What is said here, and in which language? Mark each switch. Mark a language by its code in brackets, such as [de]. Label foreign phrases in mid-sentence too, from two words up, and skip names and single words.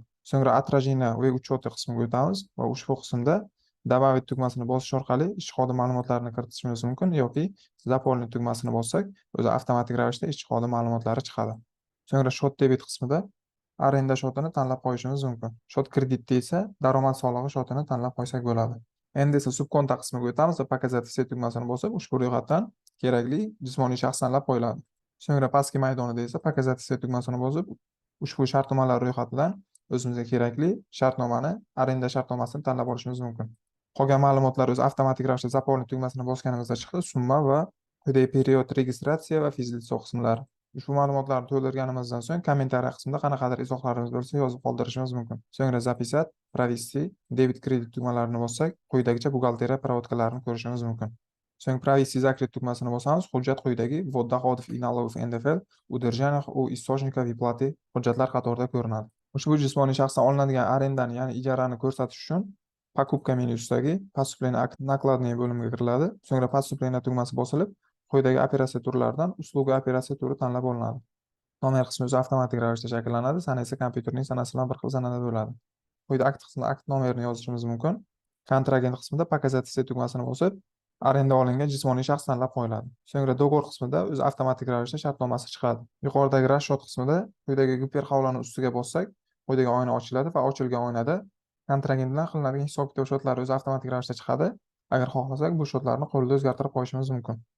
[uz] So'ngra отражение va учета qismiga o'tamiz va ushbu qismda добавить tugmasini bosish orqali ishchi xodim ma'lumotlarini kiritishimiz mumkin yoki заполнить tugmasini bossak, o'zi avtomatik ravishda ishchi xodim ma'lumotlari chiqadi. So'ngra счет debit qismida arenda shotini tanlab qo'yishimiz mumkin. Shot kreditda esa daromad solig'i shotini tanlab qo'ysak bo'ladi. Endi esa subkonta qismiga o'tamiz va [ru] показать все [uz] tugmasini bosib, ushbu ro'yxatdan kerakli jismoniy shaxs tanlab qo'yiladi. So'ngra pastki maydonida esa [ru] показать все [uz] tugmasini bosib, ushbu shartnomalar ro'yxatidan o'zimizga kerakli shartnomani, arenda shartnomasini tanlab olishimiz mumkin. Qolgan ma'lumotlar o'zi avtomatik ravishda заполнить tugmasini bosganimizda chiqdi, summa va quyidagi period registratsiya va fizlitso qismlari. Ushbu ma'lumotlarni to'ldirganimizdan so'ng kommentariy qismida qanaqadir izohlarimiz bo'lsa yozib qoldirishimiz mumkin. [ru] So'ngra записать, провести, [uz] debit kredit tugmalarini bossak, quyidagicha buxgalteriya проводкalarini ko'rishimiz mumkin. So'ng [ru] провести закрыть [uz] tugmasini bosamiz, hujjat quyidagi [ru] ввод доходов и налогов NDFL удержанных у источника выплаты [uz] hujjatlar qatorida ko'rinadi. Ushbu jismoniy shaxsdan olinadigan arendani, ya'ni ijarani ko'rsatish uchun покупка menyusidagi [ru] поступление накладные [uz] bo'limiga kiriladi. So'ngra поступление tugmasi bosilib, quyidagi operatsiya turlaridan usluga operatsiya turi tanlab olinadi. Nomer qismi o'zi avtomatik ravishda shakllanadi, sana esa kompyuterning sanasi bilan bir xil sanada bo'ladi. Quyida akt qismida akt nomerini yozishimiz mumkin. Kontragent qismida [ru] показать все [uz] tugmasini bosib, arenda olingan jismoniy shaxs tanlab qo'yiladi. So'ngra do'g'or qismida o'zi avtomatik ravishda shartnomasi chiqadi. Yuqoridagi расчет qismida quyidagi giper havlani ustiga bossak, quyidagi oyna ochiladi va ochilgan oynada kontragent bilan qilinadigan hisob-kitob shotlari o'zi avtomatik ravishda chiqadi. Agar xohlasak, bu shotlarni qo'lda o'zgartirib qo'yishimiz mumkin.